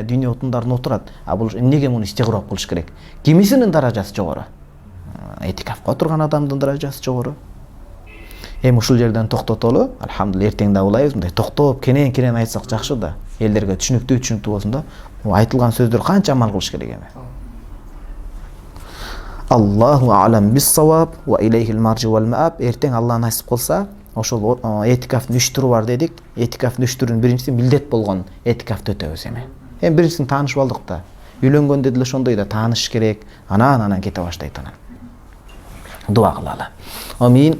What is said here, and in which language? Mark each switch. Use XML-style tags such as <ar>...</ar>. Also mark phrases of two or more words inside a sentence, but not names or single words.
<ky>Дүйнө отундарына отурат. Бул эмнеге муну истигроп кылыш керек? Кимисинин даражасы жогору? Этикафка отурган адамдын даражасы жогору. Эми ушул жерден токтотолу. Алхамдулилlah, эртең да улайбыз. Мындай токтоп, кенен айтсак жакшы да. Элдерге түшүнүктүү болсун да. Айтылган сөздөр канча амал кылыш керек эми?</ky> <ar>الله أعلم بالصواب وإليه المرجع والمآب.</ar> <ky>Эртең Алла насип кылса, ошол этикафтын 3 түрү бар дедик. Этикафтын 3 түрүнүн биринчиси милдет болгон этикафты өтөбүз эми. Эми биринчисин таанышып алдык да. Үйлөнгөндө деле ошондой да, тааныш керек. Анан кете баштайт анан. Дуа кылалы. Амин.</ky>